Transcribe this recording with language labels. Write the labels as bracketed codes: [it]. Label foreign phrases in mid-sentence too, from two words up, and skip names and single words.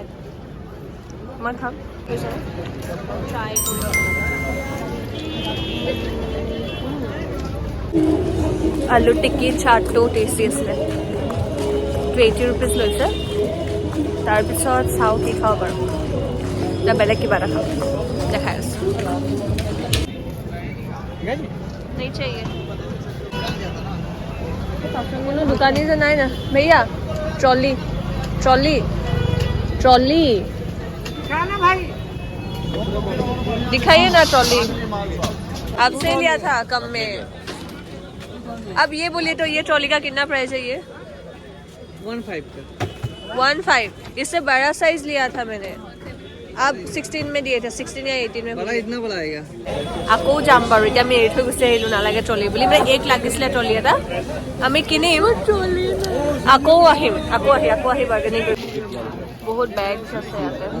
[as] মই খাম। ট্ৰাই আলু টিক্কি চাটটো টেষ্টি আছিলে। 80 ৰুপিজ লৈছে। তাৰপিছত চাওঁ কি খাওঁ বাৰু, এতিয়া বেলেগ কিবা এটা খাওঁ, দেখাই আছোঁ। [hi] नहीं चाहिए [as] কোনো দোকানী যে নাই না भैया। [hi] ट्रॉली ट्रॉली ट्रॉली दिखाइए ना ट्रॉली। आपसे लिया था कम में। अब ये बोलिए तो ये ट्रॉली का कितना प्राइस है? ये 1.5 का। 1.5। इससे बड़ा साइज लिया था मैंने, आप 16 में दिए थे, 16 या 18 में। बड़ा इतना बड़ा आएगा। [as] আকৌ যাম বাৰু, এতিয়া আমি এৰি থৈ গুচি আহিলোঁ নালাগে ট্ৰলি বুলি। মানে এক লাগিছিলে ট্ৰলি এটা, আমি কিনিম, আকৌ আহি বাৰ্গেনিং কৰিম। বহুত বেগছ আছে ইয়াতে।